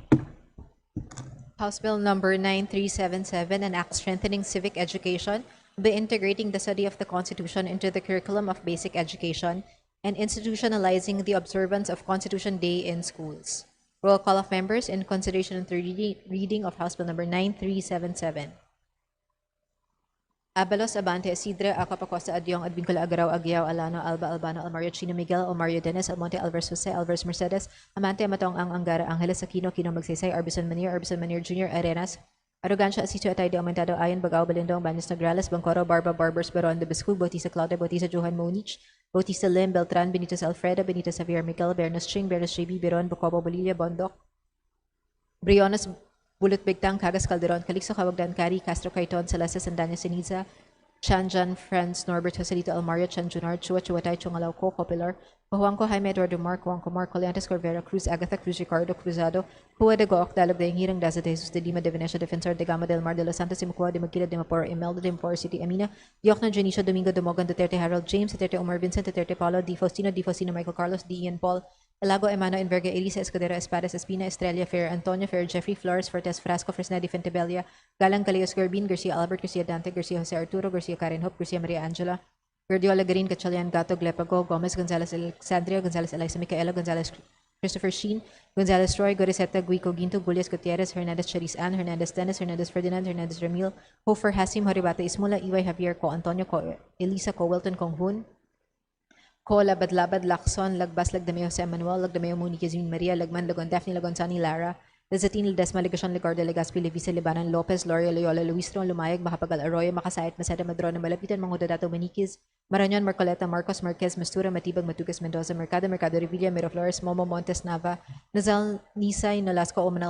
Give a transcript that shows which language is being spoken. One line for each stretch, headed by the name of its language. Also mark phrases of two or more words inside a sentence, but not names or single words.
English: House Bill number 9377, an act strengthening civic education by integrating the study of the Constitution into the curriculum of basic education and institutionalizing the observance of Constitution Day in schools. Roll call of members in consideration and third reading of House Bill number 9377. Abalos, Abante, Isidre, Acapacosta, Adyong, Advincula, Agaraw, Aguiao, Alano, Alba, Albano, Almario, Chino, Miguel, Almario, Dennis, Almonte, Alvarez, Jose, Alvarez, Mercedes, Amante, Matong, Ang, Angara, Angeles, Aquino, Kino, Magsaysay, Arbison Manir, Jr., Arenas, Arrogancia, Asisio, Atay, de Aumentado, Ayan, Bagao, Balindong, Baños, Nograles, Bancoro, Barba, Barbers, Beron, de Biscu, Bautista, Claudia, Bautista, Johan, Monich, Bautista, Lim, Beltran, Benitez, Alfredo, Benitez, Javier, Miguel, Bernos, Ching, Bernos, JB, Beron, Bocobo, Bolilla, Bondok, Briones, Bulut, Bigtang, Cagas, Calderon, Calixto, Cawagdan, Cari, Castro, Caiton, Celeste, Sandanya, Siniza, Chanjan, Franz, Norbert, Joselito, Almario, Chanjunar, Chua, Chuatay, Chungalauco, Copilar, Pahuangco, Jaime Eduardo Mark, Juanco Mark, Coliantes, Corvera, Cruz, Agatha, Cruz, Ricardo, Cruzado, Hua de Gook, Dalog de Hirang, Daza de Jesus de Lima de Venecia, Defensor de Gama del Mar de los Santos, Imukua de Maquila de Mapor, Imelda de Mapor City, Amina, Diokno, Junicio, Domingo de Mogan, Duterte, Harold James, Duterte, Omar Vincent, Duterte, Paulo, Di Faustino, Michael Carlos, D. Ian Paul, Elago, Emano, Enverga, Elisa, Escudero, Espadas, Espina, Estrella, Fair, Antonio, Fair, Jeffrey, Flores, Fortes, Frasco, Fresna, Di Fentebella, Galang, Galeos, Garbin, Garcia Albert, Garcia Dante, Garcia Jose Arturo, Garcia Karen Hope, Garcia Maria Angela, Guardiola Garin, Gatchalian, Gato, Glepago, Gomez, Gonzalez Alexandria, Gonzalez Eliza Micaela, Gonzalez Christopher Sheen, Gonzalez Roy, Goriseta, Guico, Ginto, Bullias, Gutierrez, Hernandez, Charis Ann, Hernandez, Dennis, Hernandez, Ferdinand, Hernandez, Ramil, Hofer, Hasim, Horibata, Ismula, Iway, Javier, Co, Antonio, Co, Elisa, Co, Wilton, Konghun, Co, Labad, Labad, Lacson, Lagbas, Lagdameo, Jose Manuel, Lagdameo, Monique, Yazmin, Maria, Lagman, Lagon, Daphne, Lagon, Sani, Lara, Lezatin, Ledesma, Legasyon, Legarda, Legaspi, Levisa, Libanan, Lopez, Loria, Loyola, Luis Tron, Lumayag, Mahapagal, Arroyo, Makasayat, Masada, Madrona, Malapitan, Mangodato, Maniquis, Marañon, Marcoleta, Marcos, Marquez, Mastura, Matibag, Matugas, Mendoza, Mercado, Mercado, Revilla, Miraflores, Momo, Montes, Nava, Nazal, Nisay, Nolasco, Omanal,